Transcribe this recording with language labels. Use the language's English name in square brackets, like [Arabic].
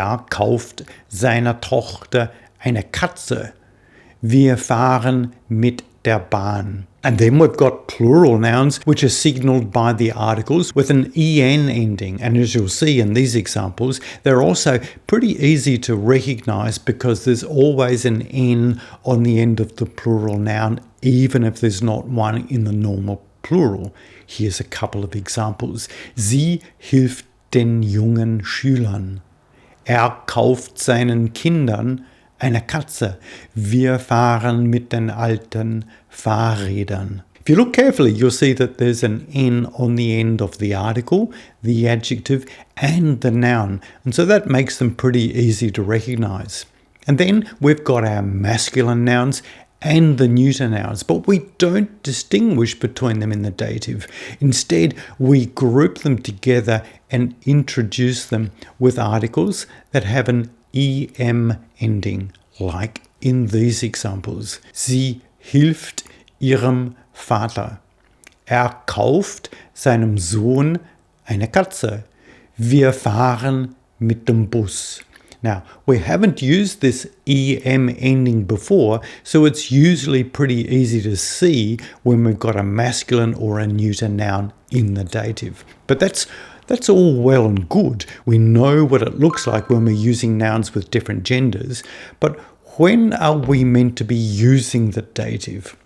[German] Kauft seiner Tochter eine Katze. Wir fahren mit der Bahn. [English] And then we've got plural nouns which are signalled by the articles with an en ending. And as you'll see in these examples, they're also pretty easy to recognize because there's always an n on the end of the plural noun, even if there's not one in the normal plural. Here's a couple of examples. [German] Sie hilft den jungen Schülern. Kauft seinen Kindern eine Katze. Wir fahren mit den alten Fahrrädern. [English] If you look carefully, you'll see that there's an N on the end of the article, the adjective, and the noun. And so that makes them pretty easy to recognize. And then we've got our masculine nouns and the neuter nouns, but we don't distinguish between them in the dative. Instead, we group them together and introduce them with articles that have an em ending, like in these examples. [German] Sie hilft ihrem Vater. Kauft seinem Sohn eine Katze. Wir fahren mit dem Bus. [English] Now, we haven't used this em ending before, so it's usually pretty easy to see when we've got a masculine or a neuter noun in the dative. But that's all well and good. We know what it looks like when we're using nouns with different genders, but when are we meant to be using the dative?